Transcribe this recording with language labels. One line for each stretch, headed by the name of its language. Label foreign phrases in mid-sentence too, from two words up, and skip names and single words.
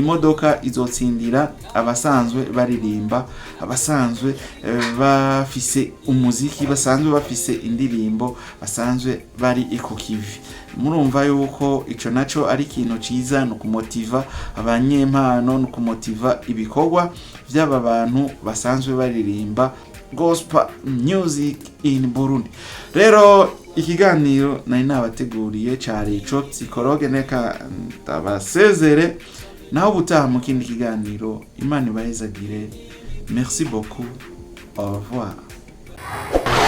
Rundi: modoka izotsindira abasanzwe baririmba abasanzwe bafise umuziki basanzwe bafise indirimbo basanzwe bari ikukivi murumva yuko ico naco ari ikintu ciza no kumotiva abanyempano no kumotiva ibikorwa by'aba bantu basanzwe baririmba
English: gospel music in Burundi
Rundi: rero ikiganiro nari nabateguriye cari ico Psychologue neka ndabasezere naho butaha mu kindi kiganiro Imana ibahezagire
French: merci beaucoup au revoir